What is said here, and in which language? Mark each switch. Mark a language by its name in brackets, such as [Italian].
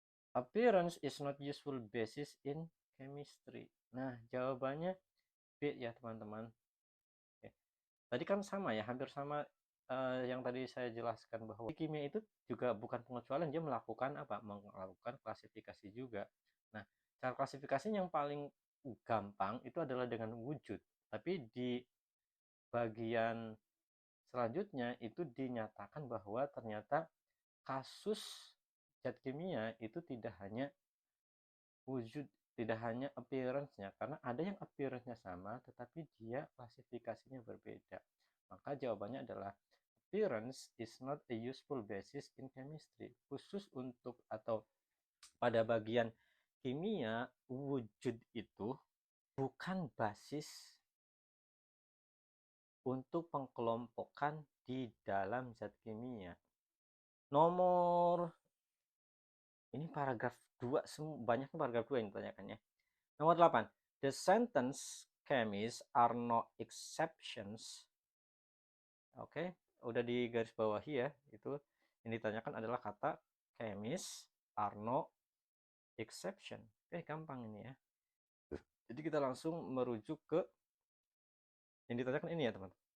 [English] Appearance is not useful basis in chemistry. [Indonesian] Nah, jawabannya B ya teman-teman. Oke. Tadi kan sama ya, hampir sama yang tadi saya jelaskan bahwa kimia itu juga bukan pengecualian, dia melakukan klasifikasi juga. Nah, cara klasifikasi yang paling gampang itu adalah dengan wujud. Tapi di bagian selanjutnya itu dinyatakan bahwa ternyata kasus zat kimia itu tidak hanya wujud, tidak hanya appearance-nya, karena ada yang appearance-nya sama tetapi dia klasifikasinya berbeda. Maka jawabannya adalah [English] appearance is not a useful basis in chemistry. [Indonesian] Khusus untuk atau pada bagian kimia, wujud itu bukan basis untuk pengkelompokan di dalam zat kimia. Nomor ini paragraf 2, banyaknya paragraf 2 yang ditanyakannya. Nomor 8. [English] The sentence chemists are no exceptions. [Indonesian] Oke, udah di garis bawahi ya. Itu yang ditanyakan adalah kata [English] chemists are no exception. [Indonesian] Oke, gampang ini ya. Jadi kita langsung merujuk ke yang ditanyakan ini ya, teman.